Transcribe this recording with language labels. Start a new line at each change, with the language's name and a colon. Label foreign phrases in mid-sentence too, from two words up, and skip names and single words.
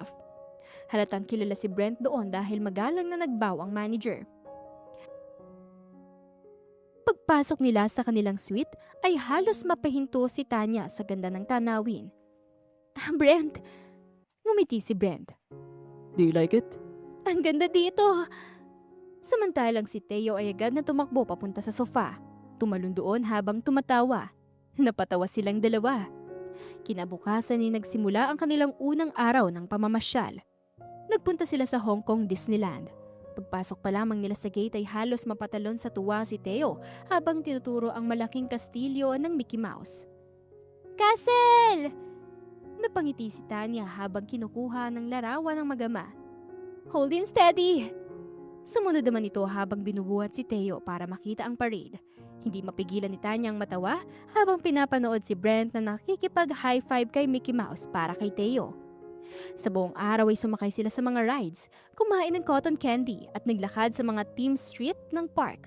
Filipino: Halatang kilala si Brent doon dahil magalang na nagbaw ang manager. Pagpasok nila sa kanilang suite, ay halos mapahinto si Tanya sa ganda ng tanawin. Brent! Ngumiti si Brent.
English: Do you like it?
Filipino: Ang ganda dito! Samantalang si Theo ay agad na tumakbo papunta sa sofa. Tumalon doon habang tumatawa. Napatawa silang dalawa. Kinabukasan ay nagsimula ang kanilang unang araw ng pamamasyal. Nagpunta sila sa Hong Kong Disneyland. Pagpasok pa lamang nila sa gate ay halos mapatalon sa tuwa si Theo habang tinuturo ang malaking kastilyo ng Mickey Mouse. Castle! Napangiti si Tanya habang kinukuha ng larawan ng mag-ama.
English: Hold him steady!
Filipino: Sumunod naman ito habang binubuhat si Theo para makita ang parade. Hindi mapigilan ni Tanya ang matawa habang pinapanood si Brent na nakikipag-
English: high five
Filipino: kay Mickey Mouse para kay Theo. Sa buong araw ay sumakay sila sa mga rides, kumain ng
English: cotton candy
Filipino: at naglakad sa mga
English: team street
Filipino: ng park.